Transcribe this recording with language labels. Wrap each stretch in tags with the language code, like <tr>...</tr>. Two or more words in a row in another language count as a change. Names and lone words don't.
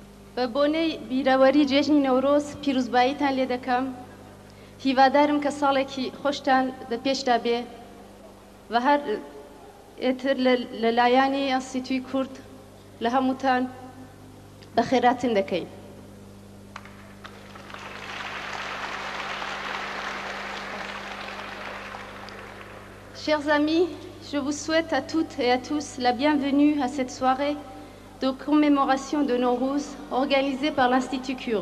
<ckb>بە بۆنەی بیرەوەری جێژنی نەورۆز پیرۆزباییتان لێ دەکەم. هیوادارم کە ساڵێکی خۆشتان دەپێشدا بێ و هەر ئێتر لەلایەنی ئینستیتوی کورد لە هەمووتان بەخێراتن دەکەین.</ckb> <fr>Chers amis, je vous souhaite à toutes et à tous la bienvenue à cette soirée de commémoration de Nowruz organisée par l'Institut Kurde.</fr>